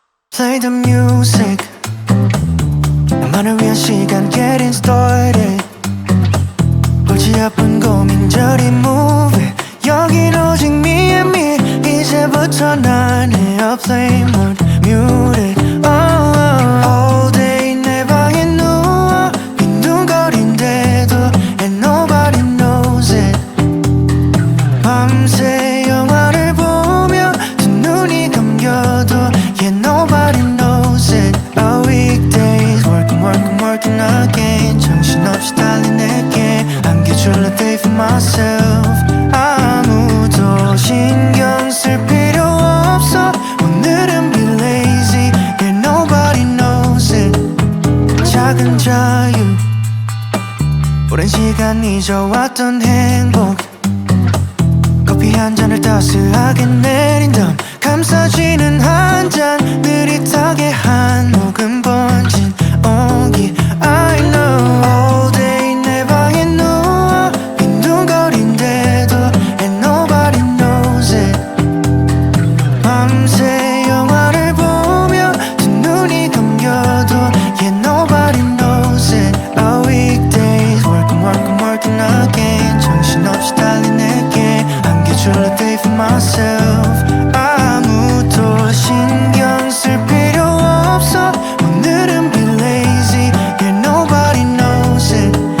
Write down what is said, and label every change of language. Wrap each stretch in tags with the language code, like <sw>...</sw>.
<en>Play the music.</en> <ko>나만을 위한 시간</ko> <en>getting started.</en> <ko>골치 아픈 고민저리</ko> <en>move it.</en> <ko>여긴 오직</ko> <en>me and me.</en> <ko>이제부터 난</ko> <en>airplane mode muted. Oh, oh. All day</en> <ko>내 방에 누워 빈둥거린대도</ko> <en>and nobody knows it.</en> <ko>밤새 영화를 보며 두 눈이 감겨도</ko> <en>yeah nobody knows it. Our weekdays working working working again.</en> <ko>정신없이 달린 내게 안겨줄</ko> <en>a day for myself.</en> <ko>아무도 신경 쓸 필요 없어. 오늘은</ko> <en>be lazy yeah nobody knows it.</en> <ko>작은 자유 오랜 시간 잊어왔던 행복. 커피 한 잔을 따스하게 내린 다음 감싸지는 한 잔 느릿하게 한 모금 번진 온기.</ko> <en>I know all day</en> <ko>내 방에 누워 빈둥거린대도</ko> <en>and nobody knows it.</en> <ko>밤새 영화를 보며 두 눈이 감겨도</ko> <en>yeah nobody knows it. Our weekdays working working working again.</en> <ko>정신없이 달린 내게 안겨줄</ko> <en>a day for myself.</en> <ko>아무도 신경 쓸 필요 없어. 오늘은</ko> <en>be lazy yeah nobody knows it.</en>